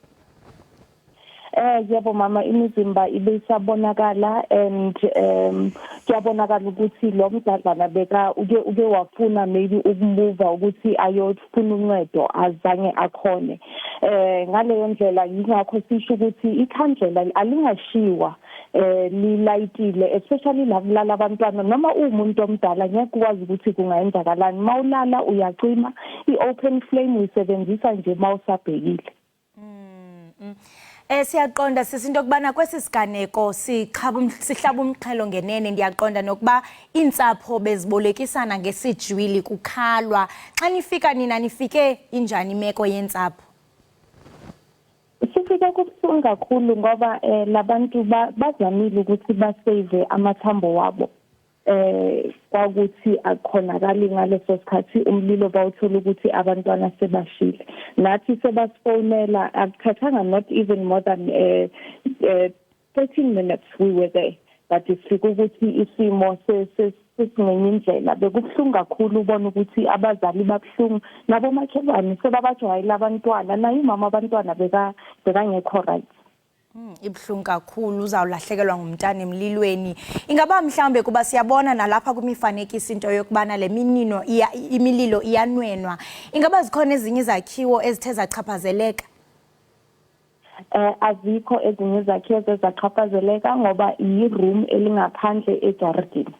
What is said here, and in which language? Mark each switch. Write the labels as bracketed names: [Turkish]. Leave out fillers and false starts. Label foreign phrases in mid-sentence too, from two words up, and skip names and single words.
[Zulu] Yebo mama, imizimba ibisabonakala and kuyabonakala ukuthi lo mdadlana beka uke wafuna maybe ukumuva ukuthi ayofuna uncedo azange akhone. Ngaleyo ndlela yingakho sisho ukuthi ikhandlela alingashiwa lilayitile, especially lakulala abantwana noma umuntu omdala ngeke ukwazi ukuthi kungayenzakalani. Mawulala uyacima, i-open flame uyisebenzisa nje mawusabhekile. [Xhosa] Siyaqonda sisinto yokubana kwesi siganeko sihlaba umxhelo ngenene. Ndiyaqonda nokuba iintsapho bezibolekisana ngesijwili kukhalwa. Xa nifika nina nifike injani imeko yentsapho? [Zulu] Sifike kubuhlungu kakhulu ngoba labantu bazamile ukuthi basave amathambo wabo. Kwakuthi akhonakali ngaleso sikhathi umlilo bawuthola ukuthi abantwana sebashile. Nathi sebasifonela akuthathanga [English] not even more than 13 minutes we were there. [Zulu] But sifike ukuthi isimo sesingenye indlela. Bekubuhlungu kakhulu ubona ukuthi abazali babuhlungu nabo makhelwane sebabajwayela abantwana naye umama abantwana bekangekho right. [Xhosa] Ibhlungu kakhulu uzawulahlekelwa ngumntana emlilweni. Ingaba mhlawumbe kuba siyabona nalapha kwimifanekiso into yokubana le imililo iyanwenwa. Ingaba zikhona ezinye izakhiwo ezithe zachaphazeleka? [Zulu] Azikho ezinye izakhiwo ezachaphazeleka ngoba i-room elingaphandle egarden.